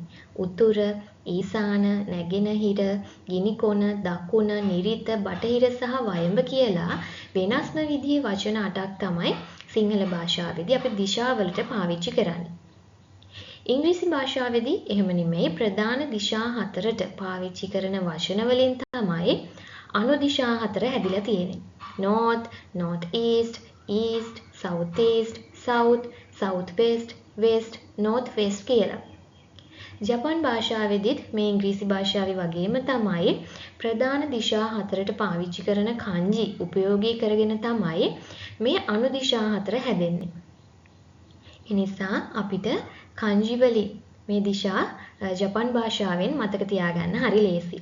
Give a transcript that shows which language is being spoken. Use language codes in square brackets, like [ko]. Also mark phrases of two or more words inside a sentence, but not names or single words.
[si] උතුර, ඊසාන, නැගෙනහිර, ගිනිකොන, දකුණ, නිරිත, බටහිර සහ වයඹ කියලා වෙනස්ම විදිහේ වචන 8ක් තමයි සිංහල භාෂාවේදී අපි දිශාවලට පාවිච්චි කරන්නේ. ඉංග්‍රීසි භාෂාවේදී එහෙම නෙමෙයි ප්‍රධාන දිශා හතරට පාවිච්චි කරන වචන වලින් තමයි අනු දිශා හතර හැදිලා තියෙන්නේ. [en] north, north east, east, south east, south, south west, west, north west කියලා. [si] ජපන් භාෂාවේදීත් මේ ඉංග්‍රීසි භාෂාවේ වගේම තමයි ප්‍රධාන දිශා හතරට පාවිච්චි කරන kanji උපයෝගී කරගෙන තමයි මේ අනු දිශා හතර හැදෙන්නේ. එනිසා අපිට kanji වලින් මේ දිශා ජපන් භාෂාවෙන් මතක තියාගන්න හරි ලේසි.